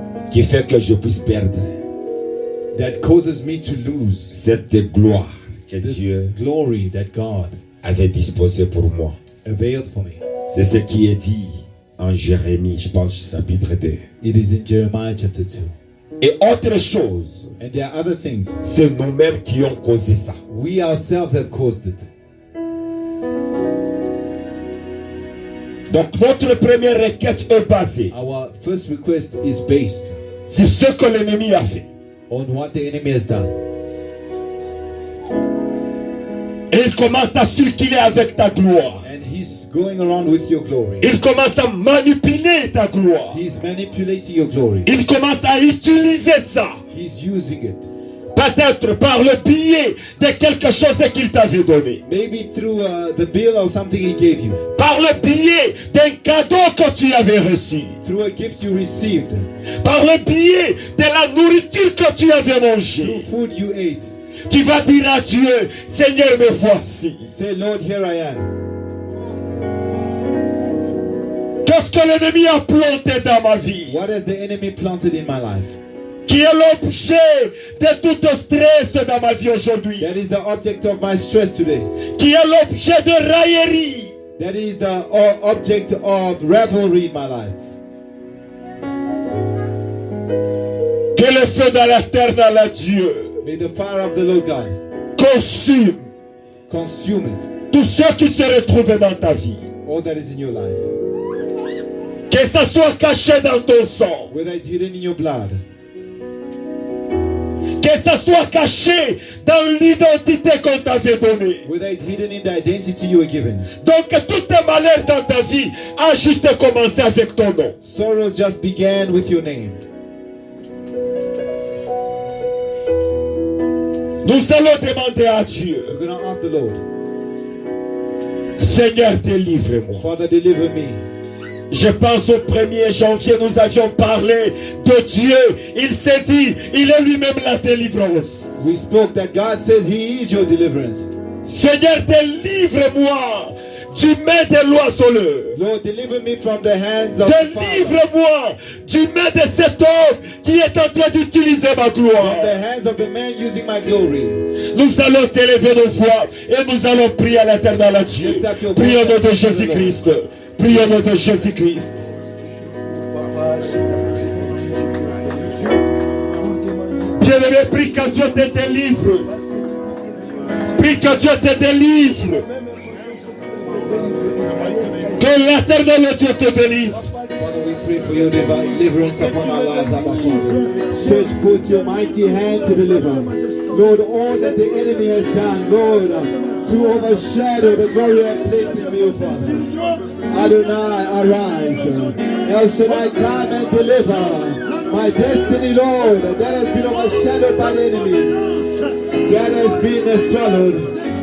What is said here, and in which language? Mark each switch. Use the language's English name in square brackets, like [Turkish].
[French] qui fait que je puisse perdre [English] that causes me to lose [French] cette gloire que [English] this [French] Dieu [English] glory that God [French] avait disposée pour moi. [English] availed for me. [French] C'est ce qui est dit en Jérémie, je pense, chapitre 2. [English] It is in Jeremiah chapter 2. [French] Et autre chose, [English] And there are other things. [French] c'est nous-mêmes qui ont causé ça. [English] We ourselves have caused it. [French] Donc notre première requête est basée [English] Our first request is based [French] sur ce que l'ennemi a fait. [English] on what the enemy has done. [French] Et il commence à circuler avec ta gloire. [English] And he's going around with your glory. [French] Il commence à manipuler ta gloire. [English] He's manipulating your glory. [French] Il commence à utiliser ça. [English] He's using it. [French] Peut-être par le biais de quelque chose qu'il t'avait donné. [English] Maybe through the bill or something he gave you. [French] Par le biais d'un cadeau que tu avais reçu. [English] Through a gift you received. [French] Par le biais de la nourriture que tu avais [English] Through [French] mangée. [English] food you ate. [French] Tu vas dire à Dieu, Seigneur, me voici. [English] Say, Lord, here I am. [French] Qu'est-ce que l'ennemi a planté dans ma vie? [English] What has the enemy planted in my life? [French] Qui est l'objet de tout stress dans ma vie aujourd'hui? [English] That is the object of my stress today. [French] Qui est l'objet de raillerie? [English] That is the object of revelry in my life. [French] Que le feu de l'éternel à Dieu [English] May the fire of the Lord God [French] consume [English] consume it. [French] tout ce qui se retrouve dans ta vie. [English] All that is in your life. [French] Que ça soit caché dans ton sang. [English] Whether it's hidden in your blood. [French] Que ça soit caché dans l'identité qu'on t'avait donnée. [English] Whether it's hidden in the identity you were given. [French] Donc tout tes malheurs dans ta vie a juste commencé avec ton nom. [English] Sorrows just began with your name. [French] Nous allons demander à Dieu, [English] We're going to ask the Lord, [French] Seigneur, délivre-moi. [English] Father, deliver me. [French] Je pense au 1er janvier, nous avions parlé de Dieu. Il s'est dit, il est lui-même la délivrance. [English] We spoke that God says He is your deliverance. [French] Seigneur, délivre-moi du main de l'oiseleur. [English] Lord, deliver me from the hands of the Father. [French] Délivre-moi du main de cet homme qui est en train d'utiliser ma gloire. [English] From the hands of the man using my glory. [French] Nous allons t'élever nos voix et nous allons prier à l'éternel à Dieu. Prions au nom de Jésus-Christ. Prions au nom de Jésus-Christ. Bien-aimé, prie que Dieu te délivre. Prie que Dieu te délivre. Que l'éternel Dieu te délivre. [English] Father, we pray for your deliverance upon our lives, Abba Father. Stretch forth your mighty hand to deliver. Lord, all that the enemy has done, Lord, to overshadow the glory you have placed in me, O Father. Adonai, arise. El Shaddai, come and deliver my destiny, Lord, that has been overshadowed by the enemy, that has been swallowed.